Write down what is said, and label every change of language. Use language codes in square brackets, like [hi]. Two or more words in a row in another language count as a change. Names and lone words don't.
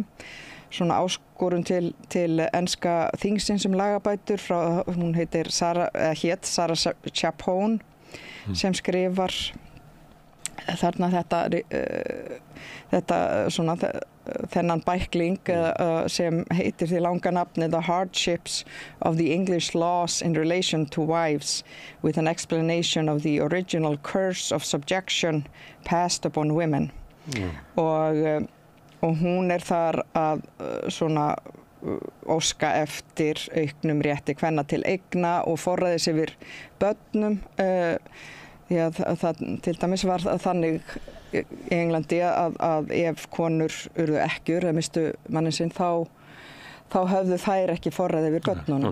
[is] svona áskorun til enska þingsins lagabætur frá, hún hét Sarah Chapone sem skrifar þarna þetta svona þennan bækling sem heitir því langa nafni [en] The Hardships of the English Laws in Relation to Wives with an explanation of the original curse of subjection passed upon women [is] og hún þar að svona óska eftir auknum rétti kvenna til eigna og forræðis yfir börnum það til dæmis var þannig í Englandi að ef konur urðu ekkjur eða mistu mannin sinn þá höfðu þær ekki forræði yfir börnunum.